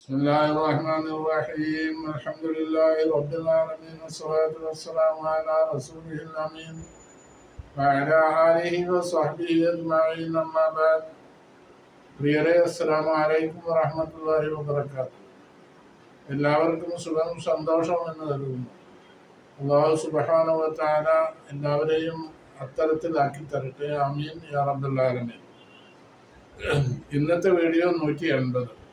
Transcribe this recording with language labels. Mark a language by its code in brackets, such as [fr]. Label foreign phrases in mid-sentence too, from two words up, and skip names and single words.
[ar] بسم الله الرحمن الرحيم الحمد لله رب العالمين والصلاة والسلام على رسوله الأمين وعلى آله وصحبه أجمعين أما بعد പ്രിയരെ السلام عليكم ورحمة الله وبركاته. [ml] എല്ലാവർക്കും സുഖം സന്തോഷം എന്ന് കരുതുന്നു. [ar] الله سبحانه وتعالى [ml] എല്ലാവരെയും അത്തരത്തിലാക്കി തരട്ടെ. [ar] آمين يا رب العالمين. [ml] ഇന്നത്തെ വീഡിയോ 180.